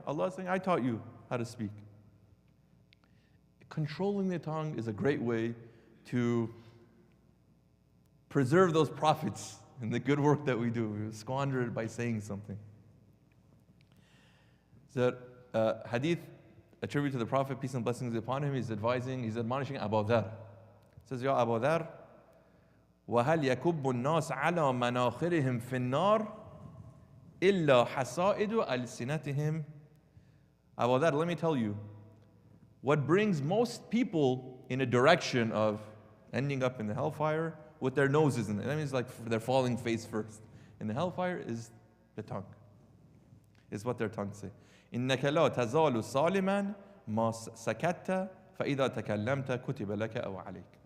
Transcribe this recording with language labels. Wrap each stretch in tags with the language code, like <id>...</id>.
<en>Allah is saying, I taught you how to speak. Controlling the tongue is a great way to preserve those profits and the good work that we do. We squander it by saying something. So, hadith attributed to the Prophet, peace and blessings be upon him, he's admonishing Abu Dhar. He says,</en> <ar>Ya Abu Dhar, وَهَلْ يَكُبُّ النَّاسَ عَلَى مَنَاخِرِهِمْ فِي النَّارِ إِلَّا حَصَائِدُ أَلْسِنَتِهِمْ.</ar> <en>Abu Dhar, let me tell you, what brings most people in a direction of ending up in the hellfire with their noses in it. That means like they're falling face first. In the hellfire is the tongue. Is what their tongues say.</en> <ar>إِنَّكَ لَا تَزَالُ صَالِمًا مَا سَكَتَّ فَإِذَا تَكَلَّمْتَ كُتِبَ لَكَ أَوْ عَلَيْكَ.</ar>